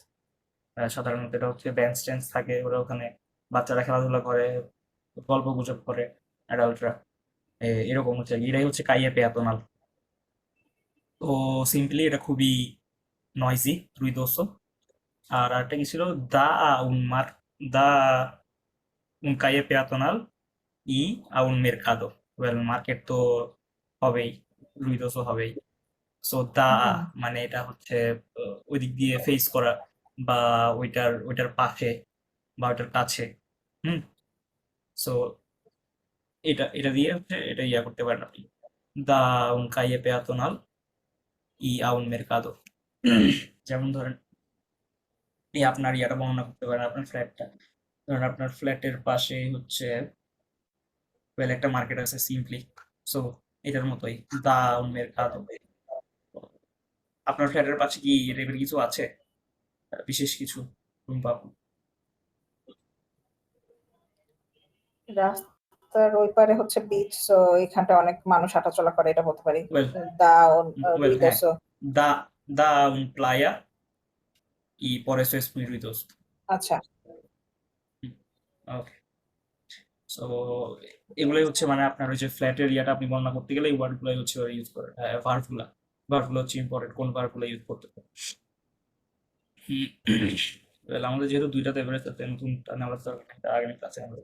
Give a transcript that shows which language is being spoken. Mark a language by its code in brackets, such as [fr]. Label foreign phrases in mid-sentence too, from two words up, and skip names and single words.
[bn] সাধারণত এটা হচ্ছে বেঞ্চ টেঞ্চ থাকে, ওরা ওখানে বাচ্চারা খেলাধুলা করে, গল্প গুজব করে, অ্যাডাল্টরা, এরকম হচ্ছে, এটাই হচ্ছে [es] calle peatonal. [bn] তো সিম্পলি এটা খুবই নয়জি, ruidoso। আর আরেকটা কি ছিল, [es] da un mar da un calle peatonal y a un mercado. [bn] ওয়েল মার্কেট তো হবেই, ruidoso হবেই। সো দা হুম। মানে এটা হচ্ছে ওই দিক দিয়ে ফেস করা, বা ওইটার পাশে বা ওইটার কাছে। হুম। সো এটা দিয়ে হচ্ছে এটা ইয়া করতে পারেন আপনি, [es] da un calle peatonal y a un mercado. [bn] যেমন ধরেন এই আপনার ইয়াটা বর্ণনা করতে পারেন, আপনার ফ্ল্যাটটা, ধরেন আপনার ফ্ল্যাটের পাশে হচ্ছে ওয়েল একটা মার্কেট আছে সিম্পলি। সো এটার মতোই [es] da un mercado. [bn] আপনার ফ্ল্যাটের পাশে কি এই টাইপের কিছু আছে, বিশেষ কিছু টুম্পা? রাস্তার ওই পারে হচ্ছে বিচ, সো এখানটা অনেক মানুষ হাঁটাচলা করে, এটা বলতে পারি। ওয়েল দা ওয়েল হ্যাঁ, ruidoso। [es] da da un playa y por eso es muy ruidoso. [bn] আচ্ছা, ওকে। সো এগুলোই হচ্ছে মানে আপনার ওই যে ফ্ল্যাটের ইয়াটা আপনি বর্ণনা করতে গেলে এই ওয়ার্ডগুলোই হচ্ছে ওরা ইউজ করে, ভার্বগুলা। ভার্বগুলো হচ্ছে ইম্পর্টেন্ট, কোন ভার্বগুলো ইউজ করতে হবে। ওয়েল আমাদের যেহেতু দুইটাতে এভারেজ আছে, নতুনটা নেওয়ার দরকার নেই, তার আগামী ক্লাসে আমরা।